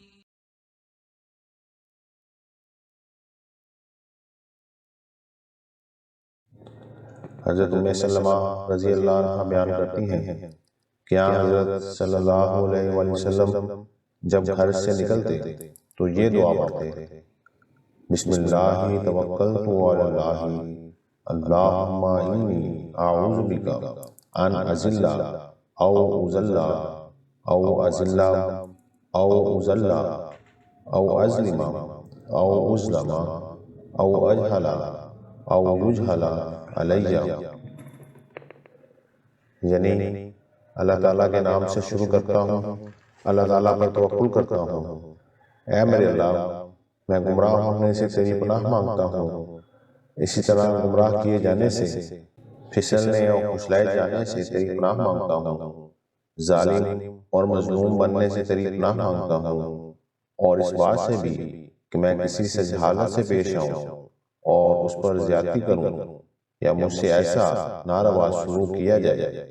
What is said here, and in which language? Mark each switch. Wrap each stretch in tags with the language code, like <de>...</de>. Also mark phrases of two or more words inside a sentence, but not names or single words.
<ur>حضرت ام سلمہ</ur> <ar>رضی اللہ عنہ</ar> <ur>بیان کرتی ہیں کہ حضرت</ur> <ar>صلی اللہ علیہ وآلہ وسلم</ar> <ur>جب گھر سے نکلتے تو یہ دعا پڑھتے:</ur> <ar>بسم اللہ توکلت علی اللہ اللہم انی اعوذ بک ان اذل او اذل او اذل او اذل او اظلم او اظلم او اجہل او یجہل علیہ،</ar> <ur>یعنی اللہ تعالیٰ کے نام سے شروع کرتا ہوں، اللہ تعالیٰ پر توکل کرتا ہوں۔ اے میرے اللہ، میں گمراہ ہونے سے تیری پناہ مانگتا ہوں، اسی طرح گمراہ کیے جانے سے، پھسلنے اور کھسلائے جانے سے تیری پناہ مانگتا ہوں، ظالم اور مظلوم بننے سے تیری پناہ مانگتا ہوں، اور اس بات سے بھی کہ میں کسی سے جہالت سے پیش آؤں اور اس پر زیادتی کروں یا مجھ سے ایسا ناروا سلوک کیا جائے۔</ur>